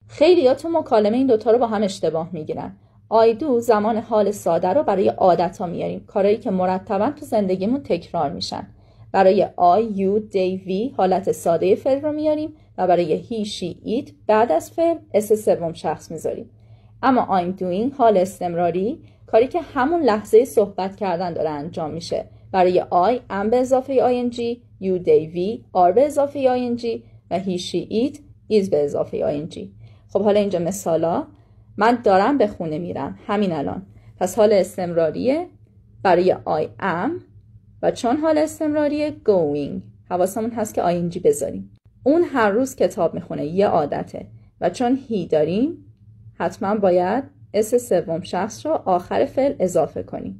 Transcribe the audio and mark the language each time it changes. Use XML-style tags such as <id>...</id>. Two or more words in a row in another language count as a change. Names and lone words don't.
<fa>خیلی‌ها تو مکالمه این دوتا رو با هم اشتباه میگیرن.</fa> <en>I do</en> <fa>زمان حال ساده رو برای عادت‌ها میاریم، کارهایی که مرتباً تو زندگیمون تکرار میشن. برای</fa> <en>I, you, they, we</en> <fa>حالت ساده فعل رو میاریم و برای</fa> <en>he, she, it</en> <fa>بعد از فعل اس سوم شخص میذاریم. اما</fa> <en>I'm doing</en> <fa>حال استمراری، کاری که همون لحظه صحبت کردن داره انجام میشه. برای</fa> <en>I am</en> <fa>به اضافه ing،</fa> <en>you, they, we are</en> <fa>به اضافه ing و</fa> <en>he, she, it is</en> <fa>به اضافه ing. خب حالا اینجا مثالا، من دارم به خونه میرم همین الان، پس حال استمراریه برای</fa> <en>I am</en> <fa>و چون حال استمراریه going حواسمون هست که ing بذاریم. اون هر روز کتاب میخونه، یه عادته، و چون he داریم حتما باید اس سوم شخص رو آخر فعل اضافه کنیم.</fa>